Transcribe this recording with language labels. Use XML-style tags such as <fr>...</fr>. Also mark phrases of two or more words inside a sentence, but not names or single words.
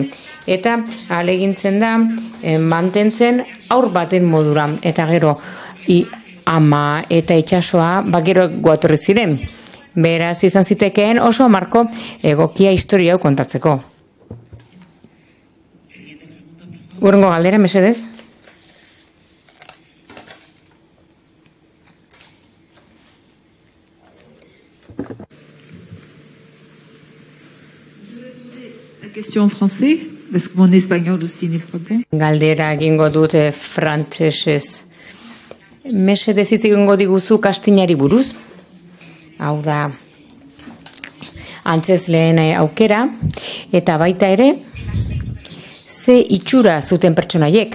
<eu>Eta ahalegintzen da, mantentzen aur baten modura, eta gero ama eta itsasoa gero goatorri ziren. Beraz izan zitekeen oso marko egokia historia hau kontatzeko. Hurrengo galdera, mesedez?</eu> <fr>La question en français, parce que mon espagnol aussi n'est pas bon.</fr> <eu>Galdera egingo dut frantsesez. Mesedez hitz egingo diguzu kastinari buruz. Hau da, antzezleen aukera, eta baita ere, ze itxura zuten pertsonaiek.</eu>